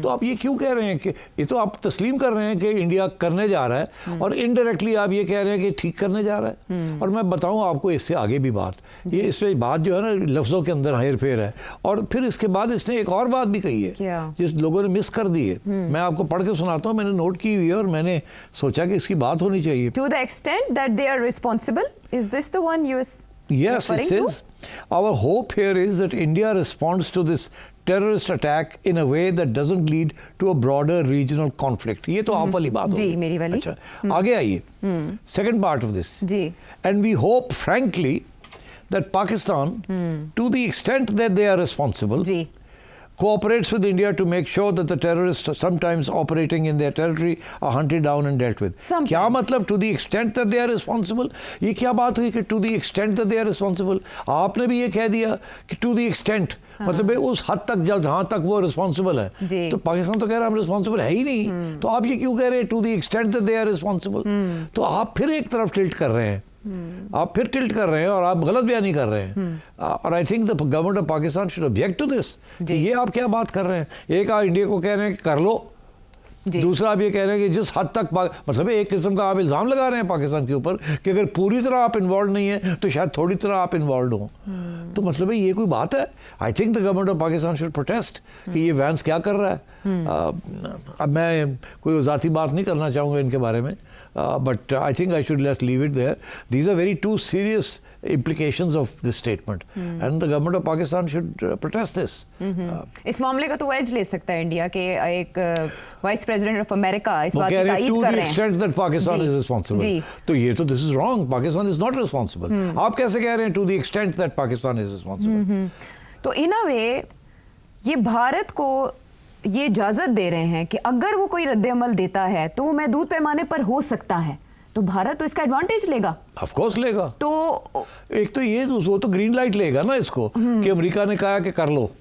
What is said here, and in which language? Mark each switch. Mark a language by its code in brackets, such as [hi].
[ur] تو آپ یہ کیوں کہہ رہے ہیں کہ یہ تو آپ تسلیم کر رہے ہیں کہ انڈیا کرنے جا رہا ہے اور انڈائریکٹلی آپ یہ کہہ رہے ہیں کہ ٹھیک کرنے جا رہا ہے. اور میں بتاؤں آپ کو اس سے آگے بھی بات, یہ اس میں بات جو ہے نا لفظوں کے اندر ہیر پھیر ہے. اور پھر اس کے بعد اس نے ایک اور بات بھی کہی ہے جس لوگوں نے مس کر دی ہے. میں آپ کو پڑھ کے سناتا ہوں, میں نے نوٹ کی ہوئی ہے اور میں نے سوچا کہ اس کی بات ہونی چاہیے. [en] To the extent that they are responsible, is this the one you Yes, it says, our hope here is that India responds to this terrorist attack in a way that doesn't lead to a broader regional conflict. [ur] یہ تو آپ والی بات ہوگی. جی میری والی. اچھا آگے آئیے, [en] second part of this. [ur] جی. [en] And we hope frankly that Pakistan, to the extent that they are responsible, [ur] جی [en] cooperates with India to make sure that the terrorists sometimes operating in their territory are hunted down and dealt with. [ur] کیا مطلب [en] to the extent that they are responsible؟ [ur] یہ کیا بات ہوئی کہ [en] to the extent [ur] that they are responsible؟ آپ نے بھی یہ کہہ دیا کہ to the extent, مطلب اس حد تک جہاں تک وہ responsible ہے. تو پاکستان تو کہہ رہا ہے ہم responsible ہے ہی نہیں, تو آپ یہ کیوں کہہ رہے ہیں [en] to the extent that they are responsible؟ [ur] تو آپ پھر ایک طرف ٹلٹ کر رہے ہیں, آپ پھر ٹلٹ کر رہے ہیں اور آپ غلط بیانی کر رہے ہیں. [en] اور I think the government of Pakistan should object to this [ur] کہ یہ آپ کیا بات کر رہے ہیں. ایک آپ انڈیا کو کہہ رہے ہیں کہ کر لو, دوسرا آپ یہ کہہ رہے ہیں کہ جس حد تک مطلب ایک قسم کا آپ الزام لگا رہے ہیں پاکستان کے اوپر کہ اگر پوری طرح آپ انوالوڈ نہیں ہیں تو شاید تھوڑی طرح آپ انوالوڈ ہوں. تو مطلب یہ کوئی بات ہے؟ [en] I think the government of Pakistan should protest [ur] کہ یہ وینس کیا کر رہا ہے. اب میں کوئی ذاتی بات نہیں کرنا چاہوں گا ان کے بارے میں, [en] but I think I should just leave it there. These are very two serious implications of this statement, and the government of Pakistan should protest this. [ur] اس معاملے کا تو ایج لے سکتا ہے انڈیا کے ایک وائس پریزیڈنٹ آف امریکہ اس بات کی تائید کر رہے ہیں. [en] To the extent that Pakistan is responsible. [ur] تو یہ تو [en] this is wrong. Pakistan is not responsible. [ur] آپ کیسے کہہ رہے ہیں [en] to the extent that Pakistan is responsible؟ [ur] تو [en] in a way [ur] یہ بھارت کو یہ اجازت دے رہے ہیں کہ اگر وہ کوئی رد عمل دیتا ہے تو وہ محدود پیمانے پر ہو سکتا ہے, تو بھارت تو اس کا ایڈوانٹیج لے گا. آف کورس لے گا. تو ایک تو یہ وہ تو گرین لائٹ لے گا نا اس کو کہ امریکہ نے کہا کہ کر لو,